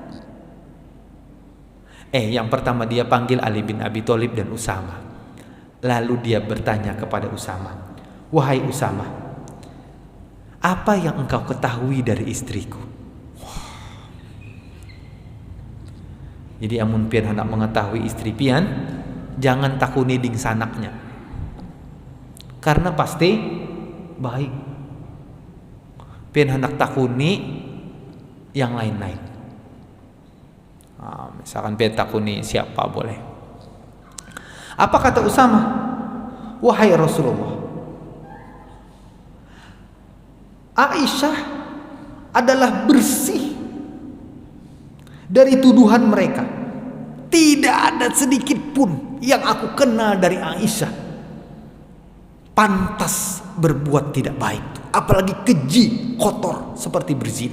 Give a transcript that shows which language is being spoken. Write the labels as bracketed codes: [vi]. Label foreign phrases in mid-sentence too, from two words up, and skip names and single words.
[id] Yang pertama dia panggil Ali bin Abi Thalib dan Usamah. Lalu dia bertanya kepada Usamah, "Wahai Usamah, apa yang engkau ketahui dari istriku?" [bjn] Jadi amun pian hendak mengetahui istri pian, jangan takuni ding sanaknya, karena pasti baik. Pian hendak takuni yang lain-lain. Misalkan pian takuni siapa boleh. [id] Apa kata Usamah? "Wahai Rasulullah, Aisyah adalah bersih dari tuduhan mereka. Tidak ada sedikit pun yang aku kenal dari Aisyah pantas berbuat tidak baik, apalagi keji, kotor seperti berzina.